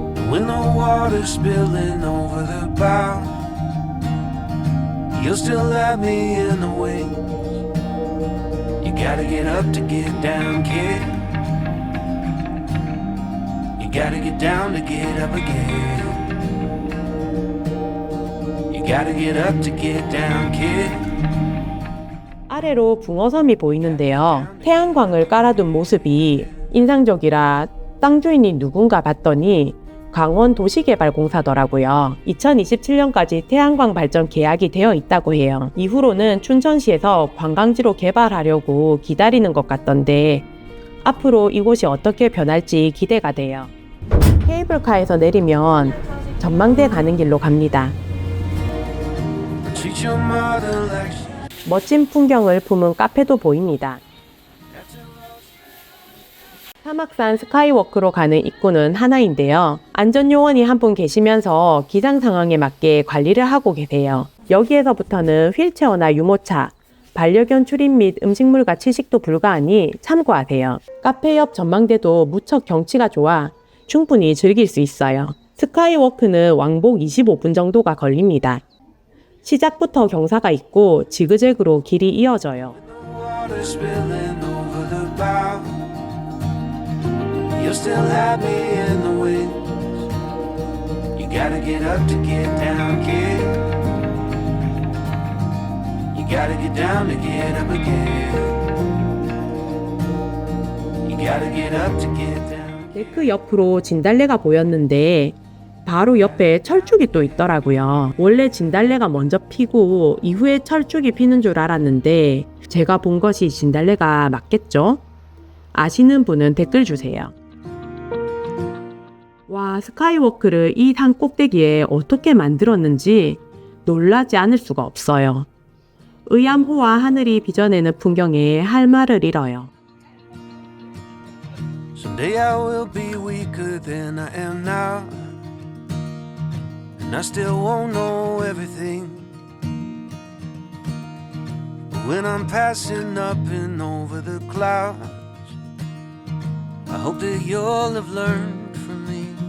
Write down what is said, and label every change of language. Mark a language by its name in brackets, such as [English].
[English] When the water's spilling over the bow, you'll still have me in the wings. You gotta get up to get down, kid. You gotta get down to get up again. You gotta get up to get down, kid. [Korean] 아래로 붕어섬이 보이는데요. 태양광을 깔아둔 모습이 인상적이라 땅 주인이 누군가 봤더니 강원도시개발공사더라고요. 2027년까지 태양광 발전 계약이 되어 있다고 해요. 이후로는 춘천시에서 관광지로 개발하려고 기다리는 것 같던데 앞으로 이곳이 어떻게 변할지 기대가 돼요. 케이블카에서 내리면 전망대 가는 길로 갑니다. [English] Treat your mother like she [Korean] 멋진 풍경을 품은 카페도 보입니다. 사막산 스카이워크로 가는 입구는 하나인데요. 안전요원이 한 분 계시면서 기상 상황에 맞게 관리를 하고 계세요. 여기에서부터는 휠체어나 유모차, 반려견 출입 및 음식물과 취식도 불가하니 참고하세요. 카페 옆 전망대도 무척 경치가 좋아 충분히 즐길 수 있어요. 스카이워크는 왕복 25분 정도가 걸립니다. 시작부터 경사가 있고 지그재그로 길이 이어져요. [English] water spilling over the bow. You'll still have me in the wings. You gotta get up to get down, kid. You gotta get down to get up again. You gotta get up to get down. [Korean] 데크 옆으로 진달래가 보였는데 바로 옆에 철쭉이 또 있더라고요. 원래 진달래가 먼저 피고 이후에 철쭉이 피는 줄 알았는데 제가 본 것이 진달래가 맞겠죠? 아시는 분은 댓글 주세요. 와, 스카이워크를 이 산 꼭대기에 어떻게 만들었는지 놀라지 않을 수가 없어요. 의암호와 하늘이 빚어내는 풍경에 할 말을 잃어요. [English] Someday I will be weaker than I am now, and I still won't know everything. But when I'm passing up and over the clouds, I hope that you'll have learned from me.